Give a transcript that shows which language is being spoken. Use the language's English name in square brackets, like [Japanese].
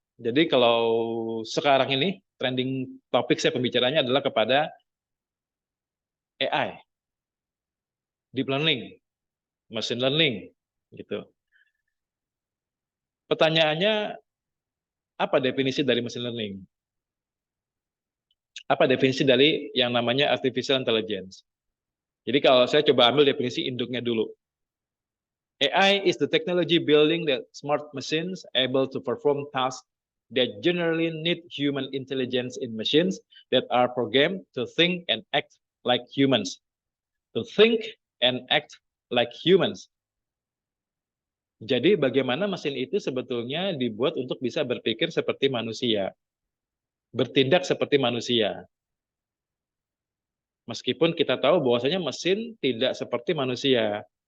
[Indonesian] Jadi kalau sekarang ini trending topik saya pembicaranya adalah kepada AI, deep learning, machine learning, gitu. Pertanyaannya, apa definisi dari machine learning? Apa definisi dari yang namanya artificial intelligence? Jadi kalau saya coba ambil definisi induknya dulu. [English] AI is the technology building that smart machines able to perform tasks that generally need human intelligence in machines that are programmed to think and act like humans. To think and act like humans. [Indonesian] Jadi bagaimana mesin itu sebetulnya dibuat untuk bisa berpikir seperti manusia, bertindak seperti manusia. Meskipun kita tahu bahwasanya mesin tidak seperti manusia.